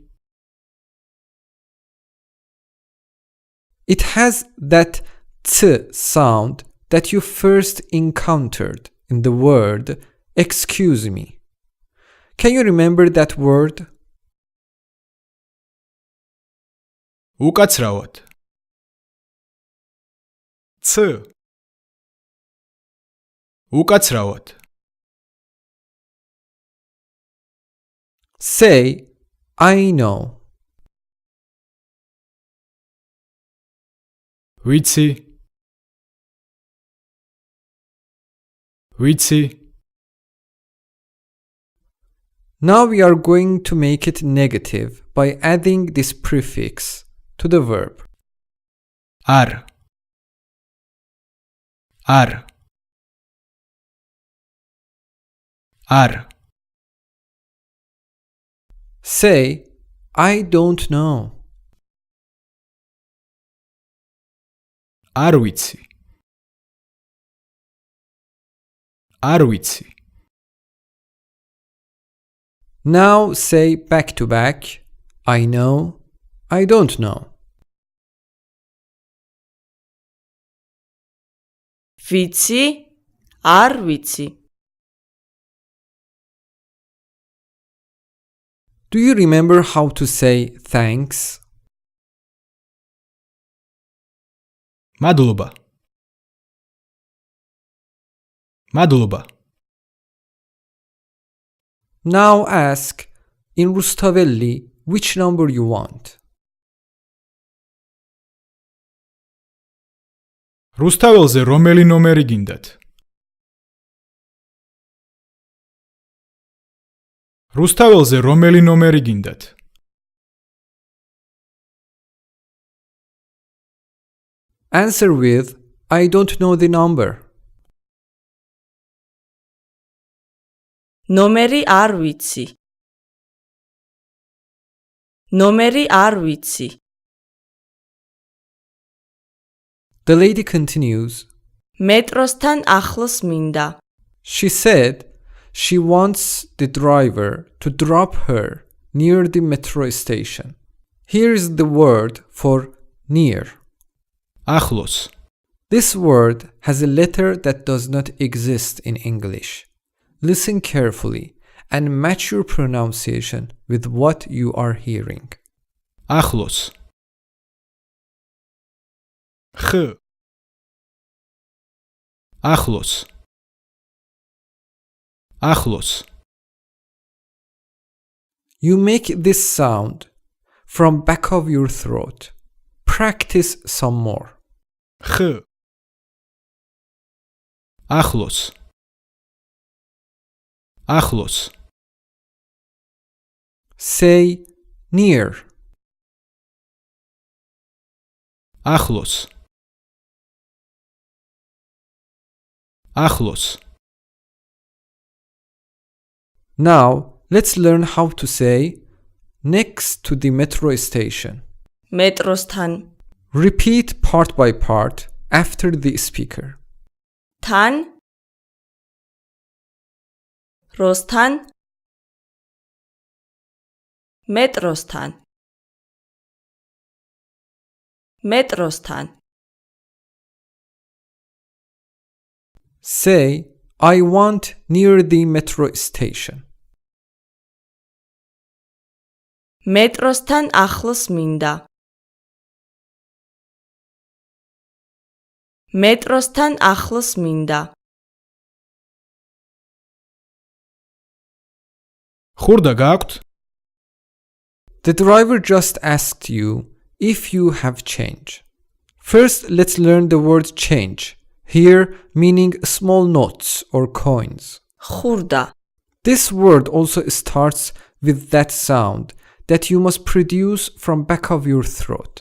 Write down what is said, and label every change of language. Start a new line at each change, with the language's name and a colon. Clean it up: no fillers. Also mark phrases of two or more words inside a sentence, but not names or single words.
English: It has that t sound that you first encountered in the word excuse me. Can you remember that word?
Georgian: უკაცრავად. ც. უკაცრავად.
English: Say, I know.
Georgian: ვიცი. ვიცი.
English: Now we are going to make it negative by adding this prefix to the verb.
Georgian: არ. არ. არ.
English: Say, I don't know.
Georgian: არ ვიცი. არ ვიცი.
English: Now say back to back, I know, I don't know.
Georgian: ვიცი, არ ვიცი.
English: Do you remember how to say thanks?
Georgian: მადლობა. მადლობა.
English: Now ask in Rustaveli which number you want.
Georgian: რუსთაველზე რომელი ნომერი გინდათ? რუსთაველზე რომელი ნომერი გინდათ?
English: Answer with I don't know the number.
Georgian: ნომერი არ ვიცი. ნომერი არ ვიცი.
English: The lady continues.
Georgian: მეტროსთან ახლოს მინდა.
English: She said she wants the driver to drop her near the metro station. Here is the word for near.
Georgian: ახლოს.
English: This word has a letter that does not exist in English. Listen carefully and match your pronunciation with what you are hearing.
Georgian: ახლოს. ხ. ახლოს. ახლოს.
English: You make this sound from back of your throat. Practice some more.
Georgian: ხ. ახლოს. ახლოს.
English: Say near.
Georgian: ახლოს. ახლოს.
English: Now let's learn how to say next to the metro station.
Georgian: მეტროსთან.
English: Repeat part by part after the speaker.
Georgian: თან. როსთან. მეტროსთან. მეტროსთან.
English: Say I want near the metro station.
Georgian: მეტროსთან ახლოს მინდა. მეტროსთან ახლოს მინდა. ხურდა გაქვთ?
English: The driver just asked you if you have change. First, let's learn the word change, here meaning small notes or coins.
Georgian: ხურდა.
English: This word also starts with that sound that you must produce from back of your throat.